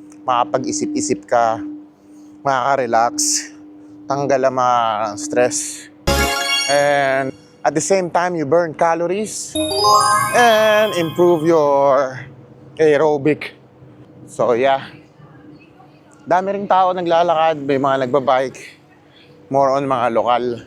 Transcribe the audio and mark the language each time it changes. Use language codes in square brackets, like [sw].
[tl] Makapag-isip-isip ka, makaka-relax, tanggal ang mga stress. [en] And at the same time, you burn calories and improve your aerobic. [tl] So yeah, dami ring tao naglalakad, may mga nagbabike, more on mga lokal.